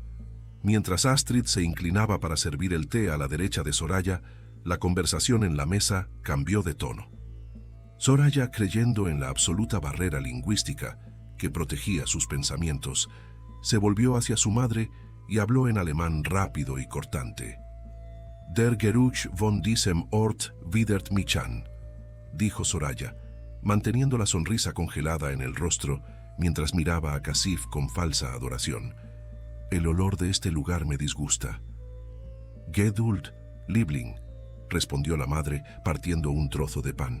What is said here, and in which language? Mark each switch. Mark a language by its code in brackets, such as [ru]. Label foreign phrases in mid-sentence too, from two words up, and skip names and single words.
[es] Mientras Astrid se inclinaba para servir el té a la derecha de Soraya, la conversación en la mesa cambió de tono. Soraya, creyendo en la absoluta barrera lingüística que protegía sus pensamientos, se volvió hacia su madre y habló en alemán rápido y cortante. [de] «Der Geruch von diesem Ort widert mich an», [es] dijo Soraya, manteniendo la sonrisa congelada en el rostro mientras miraba a Kasif con falsa adoración. «El olor de este lugar me disgusta». [de] «Geduld, Liebling», [es] respondió la madre partiendo un trozo de pan.